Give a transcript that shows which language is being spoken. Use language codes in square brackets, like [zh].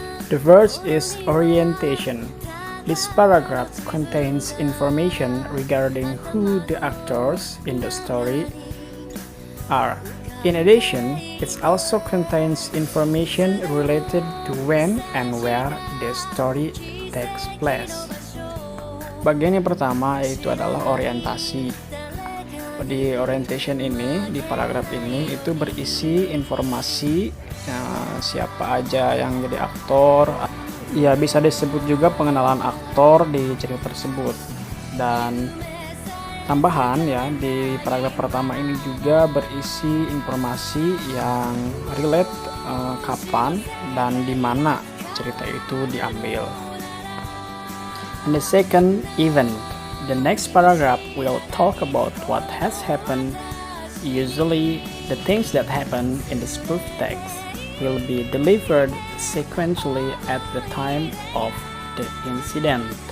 [en] The first is orientation. This paragraph contains information regarding who the actors in the story are. In addition, it also contains information related to when and where the story takes place. [id] Bagian yang pertama yaitu adalah orientasi. Di orientation ini, di paragraf ini itu berisi informasi siapa aja yang jadi aktor. Ya, bisa disebut juga pengenalan aktor di cerita tersebut. Dan tambahan ya, di paragraf pertama ini juga berisi informasi yang relate kapan dan di mana cerita itu diambil. [en] And the second, event. The next paragraph will talk about what has happened. Usually, the things that happen in the spoof text will be delivered sequentially at the time of the incident.